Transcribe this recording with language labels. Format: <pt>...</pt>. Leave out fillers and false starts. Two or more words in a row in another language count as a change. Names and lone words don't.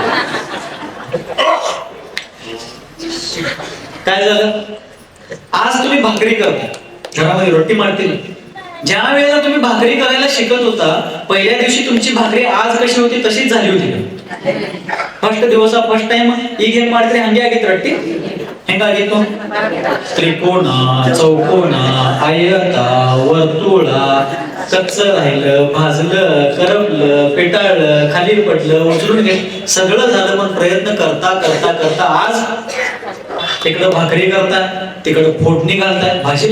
<mr>काय झालं? आज तुम्ही भाकरी करता, घरामध्ये रोटी मारतील. ज्या वेळेला तुम्ही भाकरी करायला शिकत होता, पहिल्या दिवशी तुमची भाकरी आज कशी होती तशीच झाली होती.</mr> <kn>फर्स्ट दिवस</kn> <en>first time</en> <kn>ಈಗ ಮಾಡ್ತೀರಿ ಹಂಗೆ ಆಗಿತ್ತು ರೊಟ್ಟಿ? ಹೆಂಗಾಗಿತ್ತು?</kn> <mr>त्रिकोण, चौकोन, आयत, वर्तुळ, कच्च राहिलं, भाजलं, करपलं, पेटाळलं, खाली पडलं, उचलून घेतलं, सगळं झालं. पण प्रयत्न करता करता करता आज तिकडं भाकरी करताय, तिकडं फोडणी घालताय भाजीला.</mr>